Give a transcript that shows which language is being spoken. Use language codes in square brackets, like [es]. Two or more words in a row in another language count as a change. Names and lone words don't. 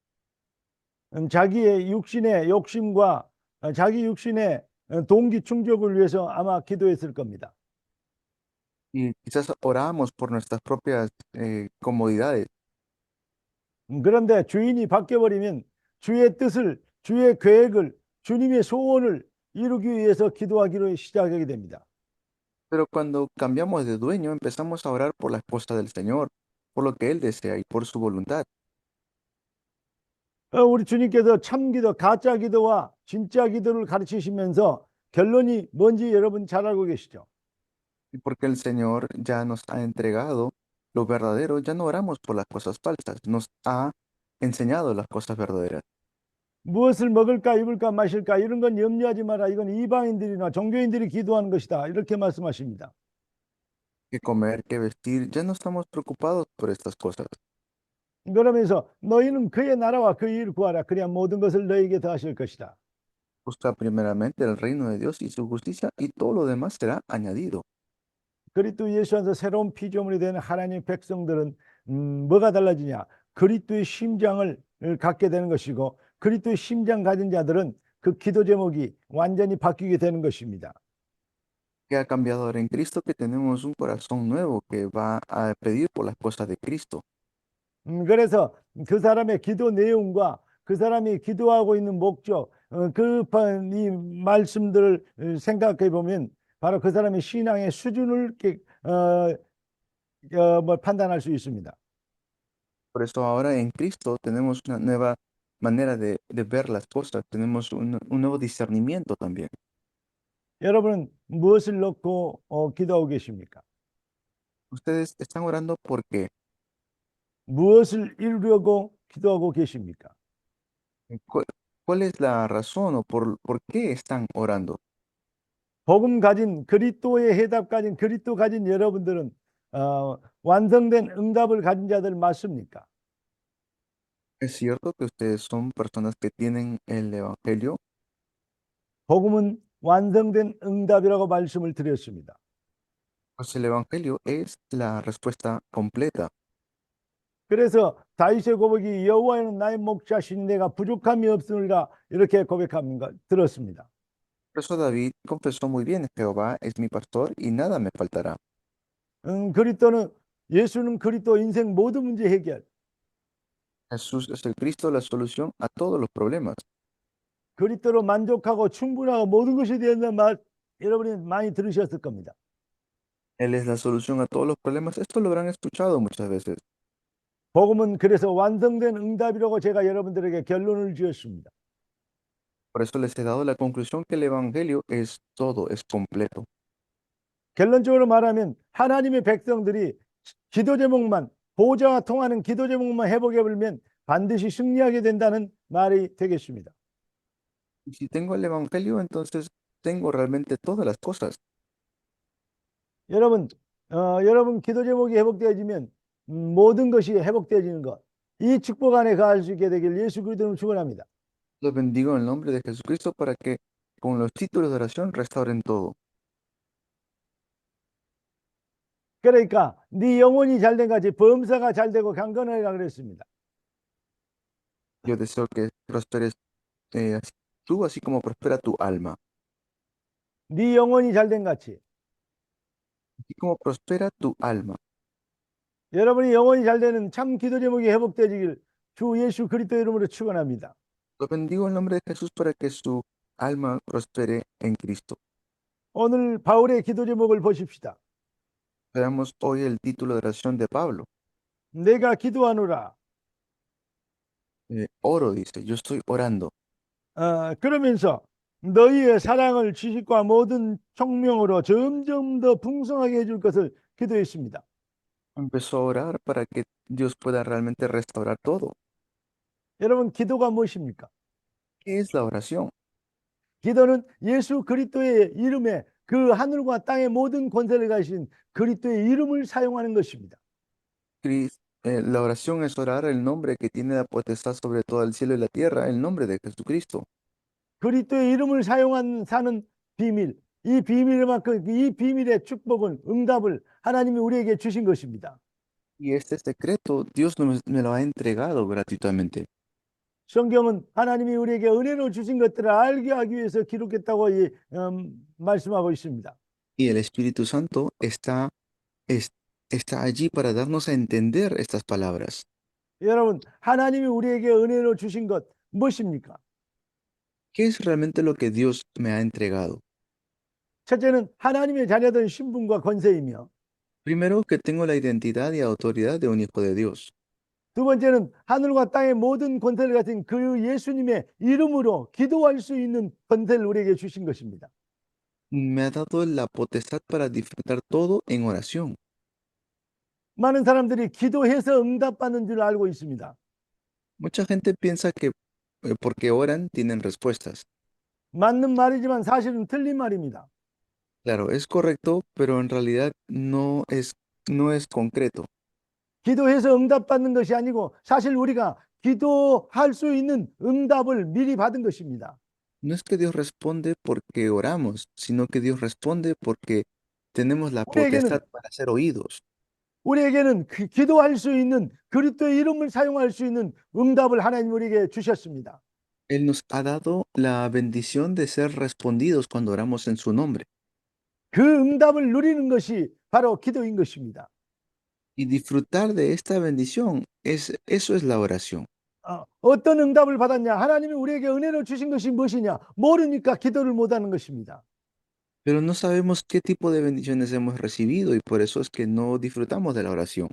[ko] 자기의 육신의 욕심과 자기 육신의 동기 충족을 위해서 아마 기도했을 겁니다. [es] Y quizás orábamos por nuestras propias comodidades. [ko] 그런데 주인이 바뀌어버리면 주의 뜻을, 주의 계획을, 주님의 소원을 이루기 위해서 기도하기로 시작하게 됩니다. [es] Pero cuando cambiamos de dueño, empezamos a orar por la esposa del Señor, por lo que Él desea y por su voluntad. [ko] 우리 주님께서 참기도, 가짜 기도와 진짜 기도를 가르치시면서 결론이 뭔지 여러분 잘 알고 계시죠? [es] Y porque el Señor ya nos ha entregado lo verdadero, ya no oramos por las cosas falsas, nos ha enseñado las cosas verdaderas. [ko] 무엇을 먹을까 입을까 마실까 이런 건 염려하지 마라. 이건 이방인들이나 종교인들이 기도하는 것이다. 이렇게 말씀하십니다. [es] Qué comer, qué vestir, ya no estamos preocupados por estas cosas. [ko] 그러면서 너희는 그의 나라와 그의 일을 구하라. 그래야 모든 것을 너희에게 더하실 것이다. [es] Busca primeramente el reino de Dios y su justicia y todo lo demás será añadido. [ko] 그리스도 예수 안에서 새로운 피조물이 되는 하나님의 백성들은 뭐가 달라지냐? 그리스도의 심장을 갖게 되는 것이고 그리스도의 심장 가진 자들은 그 기도 제목이 완전히 바뀌게 되는 것입니다. [es] Que ha cambiado ahora en Cristo, que tenemos un corazón nuevo que va a pedir por las cosas de Cristo. [ko] 그래서 그 사람의 기도 내용과 그 사람이 기도하고 있는 목적, 이 말씀들을 생각해 보면 바로 그 사람의 신앙의 수준을 판단할 수 있습니다. [es] Por eso ahora en Cristo tenemos una nueva manera de ver las cosas, tenemos un nuevo discernimiento también. [ko] 여러분은 무엇을 놓고 기도하고 계십니까? [es] Ustedes están orando porque [ko] 무엇을 이루려고 기도하고 계십니까? [es] ¿cuál es la razón o por qué están orando? [ko] 복음 가진 그리스도의 해답 가진 그리스도 가진 여러분들은 완성된 응답을 가진 자들 맞습니까? [es] ¿Es cierto que ustedes son personas que tienen el Evangelio? [ko] 복음은 완성된 응답이라고 말씀을 드렸습니다. [es] Pues el Evangelio es la respuesta completa. [ko] 그래서 다윗의 고백이 여호와는 나의 목자시니 내가 부족함이 없으리라 이렇게 고백하는 걸 들었습니다. [es] Por eso David confesó muy bien, Jehová es mi pastor y nada me faltará. [ko] 그리스도는 예수는 그리스도 인생 모든 문제 해결. [es] Jesús es el Cristo, la solución a todos los problemas. [ko] 그리스도로 만족하고 충분하고 모든 것이 되었는 말 여러분이 많이 들으셨을 겁니다. [es] Él es la solución a todos los problemas. Esto lo habrán escuchado muchas veces. [ko] 복음은 그래서 완성된 응답이라고 제가 여러분들에게 결론을 지었습니다. [es] Por eso les he dado la conclusión que el Evangelio es todo, es completo. [ko] 결론적으로 말하면 하나님의 백성들이 기도 제목만 보좌와 통하는 기도 제목만 회복해 보면 반드시 승리하게 된다는 말이 되겠습니다. [es] Y si tengo el Evangelio, entonces tengo realmente todas las cosas. [ko] 여러분 기도 제목이 회복되어지면 모든 것이 회복되어지는 것. 이 축복 안에 거할 수 있게 되길 예수 그리스도로 축원합니다. [es] Los bendigo en el nombre de Jesucristo para que con los títulos de oración restauren todo. [ko] 그러니까 네 영혼이 잘된 같이 범사가 잘되고 강건하리라 그랬습니다. [es] Yo deseo que prosperes tú, así como prospera tu alma. [ko] 네 영혼이 잘된 같이 [es] Así como prospera tu alma. [ko] 여러분이 영혼이 잘되는 참 기도 제목이 회복되어지길 주 예수 그리스도 이름으로 축원합니다. [es] Los bendigo en el nombre de Jesús para que su alma prospere en Cristo. [ko] 오늘 바울의 기도 제목을 보십시다. [es] Veamos hoy el título de oración de Pablo. [ko] 내가 기도하노라. [es] Oro, dice, yo estoy orando. [ko] 그러면서 너희의 사랑을 지식과 모든 총명으로 점점 더 풍성하게 해줄 것을 기도했습니다. [es] Empezó a orar para que Dios pueda realmente restaurar todo. [ko] 여러분 기도가 무엇입니까? [es] ¿Qué es la oración? [ko] 기도는 예수 그리스도의 이름에 그 하늘과 땅의 모든 권세를 가진 그리스도의 이름을 사용하는 것입니다. [es] La oración es orar el nombre que tiene la potestad sobre todo el cielo y la tierra, el nombre de Jesucristo. [ko] 그리스도의 이름을 사는 비밀, 이 비밀만큼 이 비밀의 축복은 응답을 하나님이 우리에게 주신 것입니다. [es] Y este secreto Dios me lo ha entregado gratuitamente. [ko] 성경은 하나님이 우리에게 은혜로 주신 것들을 알게 하기 위해서 기록했다고 말씀하고 있습니다. [es] Y el Espíritu Santo está allí para darnos a entender estas palabras. [ko] 여러분, 하나님이 우리에게 은혜로 주신 것 무엇입니까? [es] ¿Qué es realmente lo que Dios me ha entregado? [ko] 첫째는 하나님의 자녀된 신분과 권세이며 [es] Primero, que tengo la identidad y autoridad de un hijo de Dios. [ko] 두 번째는 하늘과 땅의 모든 권세를 가진 그 예수님의 이름으로 기도할 수 있는 권세를 우리에게 주신 것입니다. [es] Me ha dado la potestad para disfrutar todo en oración. [ko] 많은 사람들이 기도해서 응답받는 줄 알고 있습니다. [es] Mucha gente piensa que porque oran tienen respuestas. [ko] 맞는 말이지만 사실은 틀린 말입니다. [es] Claro, es correcto, pero en realidad no es concreto. [ko] 기도해서 응답받는 것이 아니고 사실 우리가 기도할 수 있는 응답을 미리 받은 것입니다. [es] No es que Dios responde porque oramos, sino que Dios responde porque tenemos la [ko] 우리에게는 [es] potestad para ser oídos. [ko] 우리에게는 기도할 수 있는 그리스도의 이름을 사용할 수 있는 응답을 하나님 우리에게 주셨습니다. [es] Él nos ha dado la bendición de ser respondidos cuando oramos en su nombre. [ko] 그 응답을 누리는 것이 바로 기도인 것입니다. [es] Y disfrutar de esta bendición, eso es la oración. [ko] 어떤 응답을 받았냐? 하나님이 우리에게 은혜로 주신 것이 무엇이냐? 모르니까 기도를 못하는 것입니다. [es] Pero no sabemos qué tipo de bendiciones hemos recibido y por eso es que no disfrutamos de la oración.